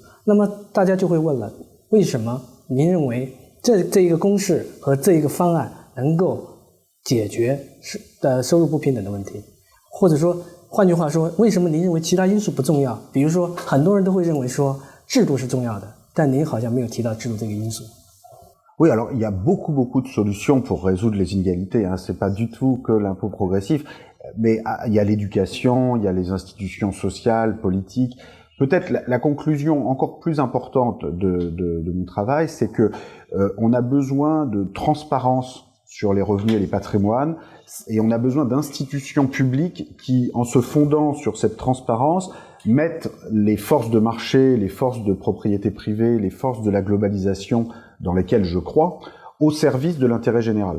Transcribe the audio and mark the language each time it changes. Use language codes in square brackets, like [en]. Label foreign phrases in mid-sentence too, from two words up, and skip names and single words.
[zh] 那么大家就会问了，为什么您认为这一个公式和这一个方案能够解决收入不平等的问题？或者说换句话说，为什么您认为其他因素不重要？比如说很多人都会认为说制度是重要的，但您好像没有提到制度这个因素。 [fr] Oui, alors il y a beaucoup de solutions pour résoudre les inégalités. Hein. C'est pas du tout que l'impôt progressif, mais il y a l'éducation, il y a les institutions sociales, politiques. Peut-être la conclusion encore plus importante de mon travail, c'est que on a besoin de transparence sur les revenus et les patrimoines, et on a besoin d'institutions publiques qui, en se fondant sur cette transparence, mettent les forces de marché, les forces de propriété privée, les forces de la globalisation dans lesquelles je crois, au service de l'intérêt général.